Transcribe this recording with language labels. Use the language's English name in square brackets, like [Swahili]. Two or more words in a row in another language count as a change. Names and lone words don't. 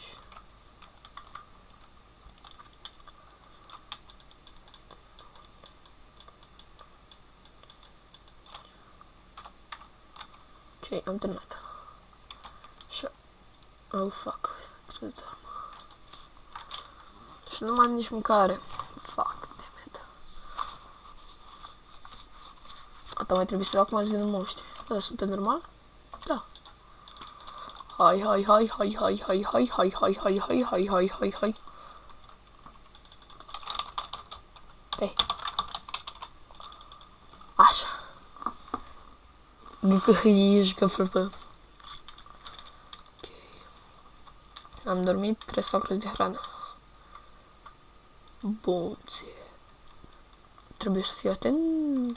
[Romanian] Ok, am terminat. Așa. [English] Oh, fuck. [Romanian] Trebuie să dorm. Și nu mai am nici mâncare. [English] Fuck, damn it. [Romanian] Asta mai trebuie să dau acum zi de moști. Bă, sunt pe normal? Da. Hai, hai, hai, hai, hai, hai, hai, hai, hai, hai, hai, hai, hai, hai, hai. Hai. Așa. Gâhâișcă, frăpă. Am dormit, trebuie să fac rost de hrană. Bun, ție. Trebuie să fiu atent.